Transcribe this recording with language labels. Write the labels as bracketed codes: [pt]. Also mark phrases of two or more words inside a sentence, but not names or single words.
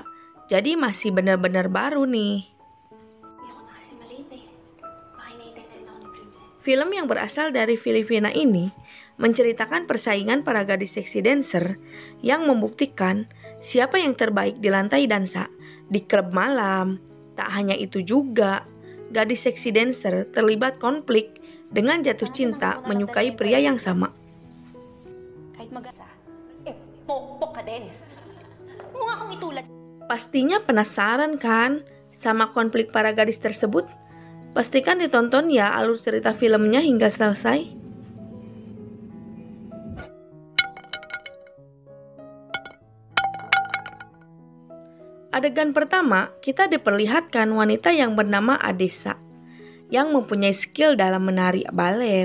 [id] Jadi masih benar-benar baru nih. Film yang berasal dari Filipina ini menceritakan persaingan para gadis seksi dancer yang membuktikan siapa yang terbaik di lantai dansa di klub malam. Tak hanya itu juga, gadis seksi dancer terlibat konflik dengan jatuh cinta menyukai pria yang sama. [tl] Kahit mag-asa, pokpok ka din. Huwag nga akong itulad. [id] Pastinya penasaran kan sama konflik para gadis tersebut? Pastikan ditonton ya alur cerita filmnya hingga selesai. Adegan pertama, kita diperlihatkan wanita yang bernama Adesa, yang mempunyai skill dalam menari balet.